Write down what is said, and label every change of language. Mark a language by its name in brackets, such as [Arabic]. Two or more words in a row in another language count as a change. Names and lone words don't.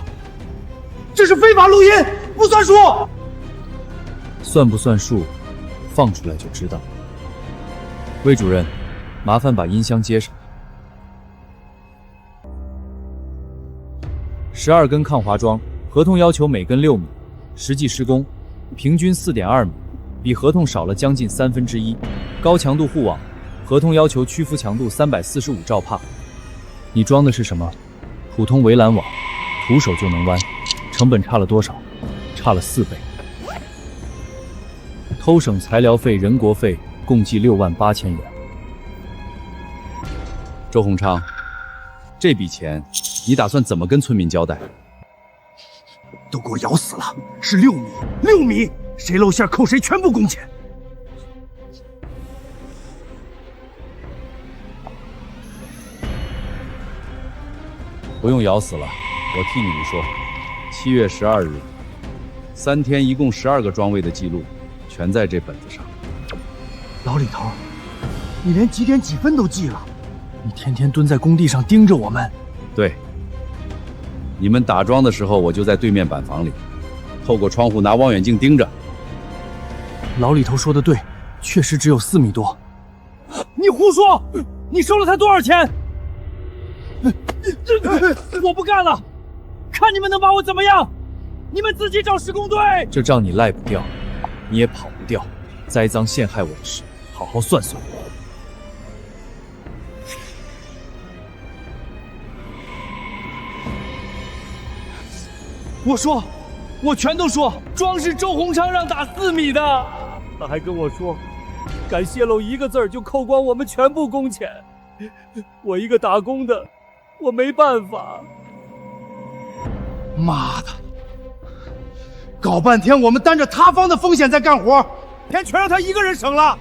[Chinese] 這是非法錄音，不算數。算不算數，放出來就知道。魏主任，麻煩把音箱接上。12根抗滑樁，合同要求每根6米，實際施工平均4.2米，比合同少了将近1/3。高强度护网，合同要求屈服强度345兆帕。你装的是什么？普通围栏网，徒手就能弯，成本差了多少？差了4倍。偷省材料费、人国费，共计68000元。周鸿昌，这筆錢你打算怎麼跟村民交代？都給我咬死了！是6米，6米，誰露餡扣誰全部工錢。不用咬死了，我替你們說。7月12日，3天一共12個裝位的記錄，全在這本子上。老李頭，你連幾點幾分都記了？你天天蹲在工地上盯着我們。對，你們打樁的時候，我就在對面板房裡，透過窗戶拿望遠鏡盯着。老李頭說的对，確實只有4米多。你胡說！你收了他多少錢？我不幹了，看你們能把我怎麼樣！你們自己找施工队。這賬你賴不掉，你也跑不掉。栽赃陷害我的事，好好算算。我全都說，樁是周鸿昌讓打4米的。他還跟我說，敢泄露1個字就扣光我們全部工錢。我一個打工的，我沒辦法。媽的，搞半天我們擔着塌方的風險在幹活，錢全讓他一個人省了。